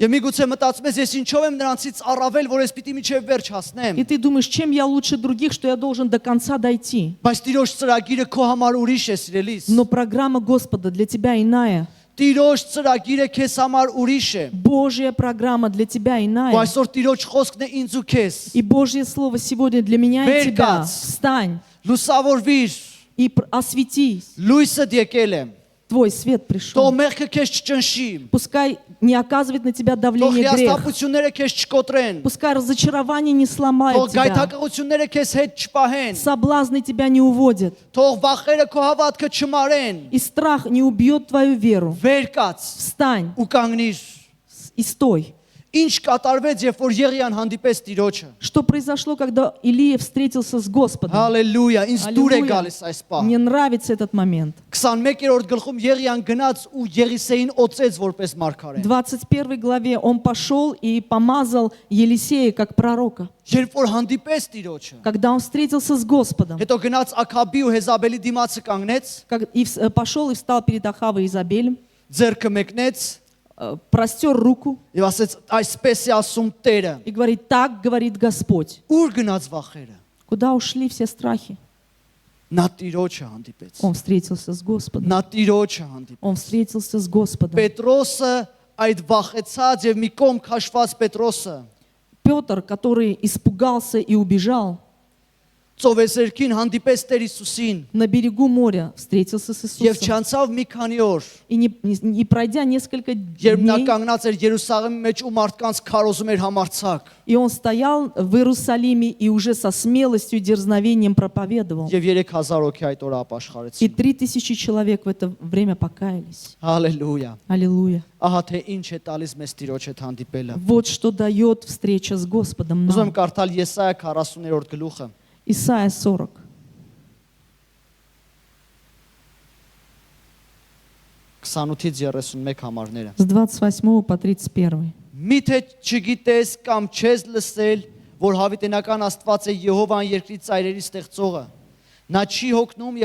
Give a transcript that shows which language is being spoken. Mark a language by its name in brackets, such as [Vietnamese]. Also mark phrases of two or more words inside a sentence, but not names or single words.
[Armenian] Եվ միգուցե մտածում ես, ես ինչով եմ նրանցից առավել, որ ես պիտի միջև վերջ հասնեմ։ [Russian] И ты думаешь, чем я лучше других, что я должен до конца дойти. [Armenian] Բայց Տիրոջ ծրագիրը քո համար ուրիշ է, սիրելիս։ [Russian] Но программа Господа для тебя иная. [Armenian] Տիրոջ ծրագիրը քեզ համար ուրիշ է։ [Russian] Божья программа для тебя [Armenian] Ու [Russian] иная. [Armenian] այսօր Տիրոջ խոսքն է ինձ ու քեզ։ [Russian] И Божье Слово сегодня для меня и тебя. [Armenian] Վերկաց։ [Russian] Встань [Armenian] Լուսավորվիր, [Russian] и осветись. [Armenian] լույսը եկել է։ [Russian] Твой свет [Armenian] Թող [Russian] пришел. [Armenian] մեղքը քեզ չճնշի։ [Russian] Пускай не оказывает на тебя [Armenian] Թող [Russian] давление грех. [Armenian] հիասթափությունները քեզ չկոտրեն։ [Russian] Пускай разочарование не сломает [Armenian] Թող [Russian] тебя. [Armenian] գայթակղությունները քեզ հետ չպահեն։ [Russian] Соблазны тебя не уводят. [Armenian] Թող վախերը քո հավատքը չմարեն։ [Russian] И страх не убьет твою веру. [Armenian] Վեր կաց [Russian] Встань [Armenian] ու կանգնիր։ [Russian] и стой. [Armenian] Ինչ կատարվեց, երբ որ Եղիան հանդիպեց Տիրոջը։ [Russian] Что произошло, когда Илия встретился с Господом? [Armenian] Հալելույա, ինձ դուր է [Russian] Аллилуйя. [Armenian] գալիս այս պահ։ [Russian] Мне нравится этот момент. [Armenian] 21-րդ գլխում Եղիան գնաց ու Եղիսեին օծեց որպես [Russian] В [Armenian] մարգարե։ [Russian] 21 главе он пошел и помазал Елисея как пророка. [Armenian] Երբ որ հանդիպեց Տիրոջը, [Russian] Когда он встретился с Господом, [Armenian] հետո գնաց Աքաբի ու Հեզաբելի димացը կանգնեց, [Russian] пошел и встал перед Ахавой и Изабелем, [Armenian] ձեռքը մեկնեց [Russian] простер руку [Armenian] եւ ասեց այսպես է ասում Տերը։ [Russian] и говорит, так говорит Господь. [Armenian] Ուր գնաց վախերը։ [Russian] Куда ушли все страхи? [Armenian] Նա Տիրոջը հանդիպեց։ [Russian] Он встретился с Господом. [Armenian] Նա Տիրոջը հանդիպեց։ [Russian] Он встретился с Господом. [Armenian] Պետրոսը այդ վախեցած եւ մի կողմ քաշված Պետրոսը [Russian] Петр, который испугался и убежал, [Armenian] ծովեսերքին հանդիպես Տեր Հիսուսին [Russian] на берегу моря встретился с [Armenian] եւ [Russian] Иисусом. [Armenian] չանցավ մի քանի օր, [Russian] И не пройдя несколько [Armenian] երբ նա [Russian] дней, [Armenian] կանգնած էր Երուսաղեմի մեջ ու մարդկանց քարոզում էր համարցակ [Russian] и он стоял в Иерусалиме и уже со смелостью и дерзновением проповедовал. [Armenian] եւ 3000 հոգի այդ օրը [Russian] И [Armenian] ապաշխարեցին։ [Russian] 3000 человек в это время покаялись. [Armenian] Հալելույա։ [Russian] Аллилуйя. [Armenian] Ահա թե ինչ է տալիս մեզ Տիրոջ հետ հանդիպելը։ [Russian] Вот что дает встреча с Господом [Armenian] Ուզում եմ [Russian] нам. [Armenian] կարդալ Եսայա 40-րդ գլուխը։ [Russian] Исайя 40. [Armenian] 28-ից 31 համարները։ [Russian] С 28 по 31. [Armenian] Միթե չգիտես կամ չես լսել, որ հավիտենական Աստված է Եհովան երկրի ծայրերի ստեղծողը։ Նա չի հոգնում